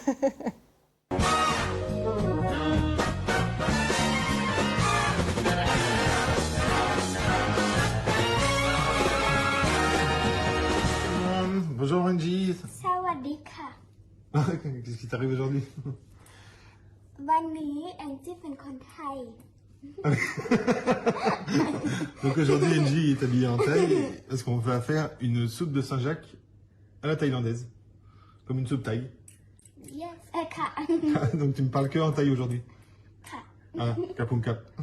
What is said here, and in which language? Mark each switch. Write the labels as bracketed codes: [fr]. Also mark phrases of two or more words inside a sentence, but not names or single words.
[fr] Bonjour Engie. [th] Sawadika. [fr] Qu'est-ce qui t'arrive aujourd'hui? [th] วันนี้แองจี้เป็นคนไทย [fr] Donc aujourd'hui, Engie est habillée en thaï parce qu'on va faire une soupe de Saint-Jacques à la thaïlandaise. Comme une soupe thaï. [en] Yes. [th] ค่ะ [fr] Donc tu me parles que en thaï aujourd'hui. [th] ค่ะ Ah, ขอบคุณ ครับ.